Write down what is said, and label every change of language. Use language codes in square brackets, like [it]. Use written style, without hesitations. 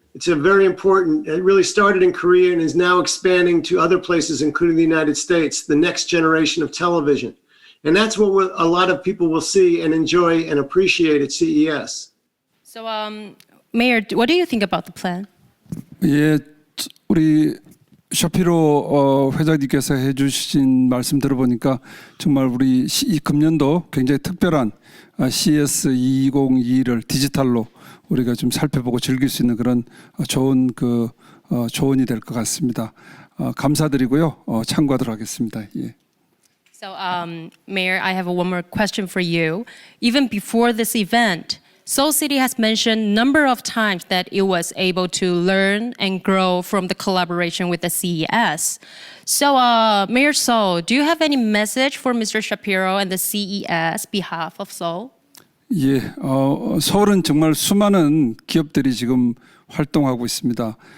[en] It's a very important, it really started in Korea and is now expanding to other places, including the United States, the next generation of television. And that's what a lot of people will see and enjoy and appreciate at CES. So, Mayor, what do you think about the plan? [ko] 예, 우리 샤피로 회장님께서 해주신 말씀 들어보니까 정말 우리 이 금년도 굉장히 특별한 CES 2022를 디지털로 우리가 좀 살펴보고 즐길 수 있는 그런 좋은 조언이 될 것 같습니다. 감사드리고요. 참고하도록 하겠습니다. 예. [en] So, Mayor, I have one more question for you. Even before this event, Seoul City has mentioned number of times that it was able to learn and grow from the collaboration with the CES. So, Mayor Seoul, do you have any message for Mr. Shapiro and the CES behalf of Seoul? [ko] 예, 서울은 정말 수많은 기업들이 지금 활동하고 있습니다.